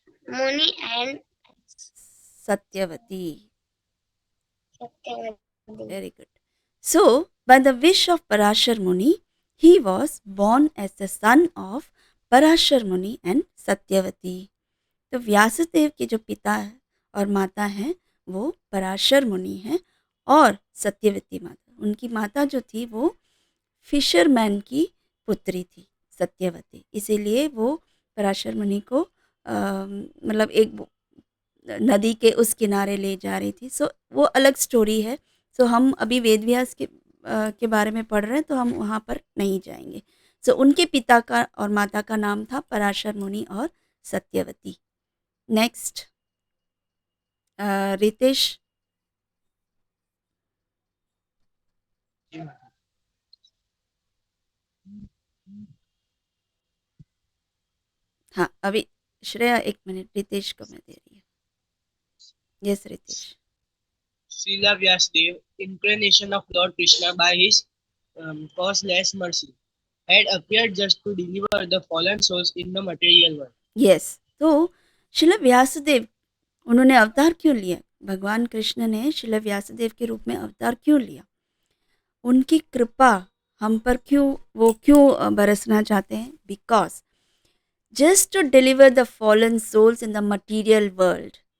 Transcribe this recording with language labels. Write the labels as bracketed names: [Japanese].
[English] Muni and [Hindi] Satyavati. [English] Satyavati. Very good. So, by the wish of Parashar Muni, he was born as the son of Parashar Muni and Satyavati. [Hindi] तो व्यासदेव के जो पिता और माता हैं वो पराशर मुनि हैं और सत्यवती माता। उनकी माता जो थी वो फिशरमैन की पुत्री थी, सत्यवती। इसीलिए वो पराशर मुनि को मतलब एक नदी के उस किनारे ले जा रही थी। सो वो अलग स्टोरी है। सो हम अभी वेद व्यास के बारे में पढ़ रहे हैं, तो हम वहाँ पर नहीं जाएंगे। सो उनके पिता का और माता का नाम था पराशर मुनि और सत्यवती। [English] Next Ritesh. [Hindi] हाँ, अभी श्रेया एक मिनट, रितेश को मैं दे रही हूँ. [English] Yes Ritesh. Srila Vyasadeva, incarnation of Lord Krishna by his causeless mercy, had appeared just to deliver the fallen souls in the material world. [Hindi] Yes, तो शिला व्यासदेव उन्होंने अवतार क्यों लिया? भगवान कृष्ण ने शिला व्यासदेव के रूप में अवतार क्यों लिया? उनकी कृपा हम पर क्यों बरसना चाहते हैं? [English] Because just to deliver the fallen souls in the material world.